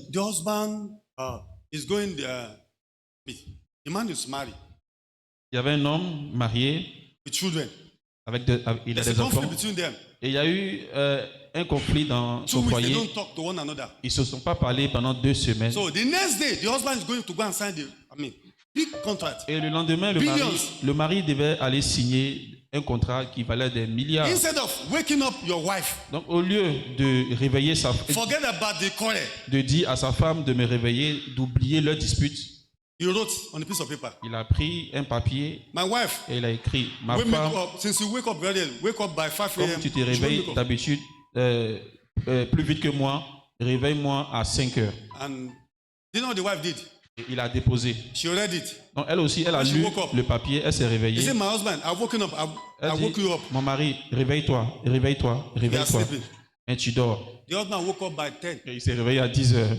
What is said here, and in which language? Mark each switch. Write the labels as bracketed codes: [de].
[en] The husband is going there. The man is married. [fr] Il y avait un homme marié [en] With children. [fr] il a [en] There's a [fr] des enfants. [en] conflict between them. [fr] Et il y a eu un conflit dans [en] 2 [fr] son [en] weeks they [fr] foyer. [en] don't talk to one another. [fr] Ils ne se sont pas parlé pendant 2 semaines. [en] So the next day, the husband is going to go and sign big contract. [fr] Et le lendemain, le mari devait aller signer un contrat qui valait des milliards. [en] Instead of waking up your wife, [fr] Donc au lieu de réveiller [en] forget about the quarrel. [fr] de dire à sa femme de me réveiller, d'oublier leur dispute, [en] You wrote on a piece of paper. [fr] il a pris un papier [en] My wife, [fr] et il a écrit: ma [en] we make [fr] femme, [en] up, since you wake up very early, wake up by 5 [fr] comme [en] a.m. [fr] tu te [en] you [fr] réveilles [en] wake up. [fr] d'habitude plus vite que moi, réveille-moi à 5 heures. [en] And you know what the wife did? [fr] Et il a déposé. [en] She read it. [fr] Donc elle aussi, elle a [en] When she [fr] lu [en] woke up. [fr] le papier, elle s'est [en] He [fr] réveillée. [en] said, my husband, I've woken up. I [fr] Elle [en] woke [fr] dit, [en] you up. [fr] mon mari, réveille-toi, réveille-toi, [en] You are [fr] réveille-toi. [en] sleeping. [fr] Et tu dors. [en] The husband woke up by 10. [fr] Et il s'est réveillé à 10 heures.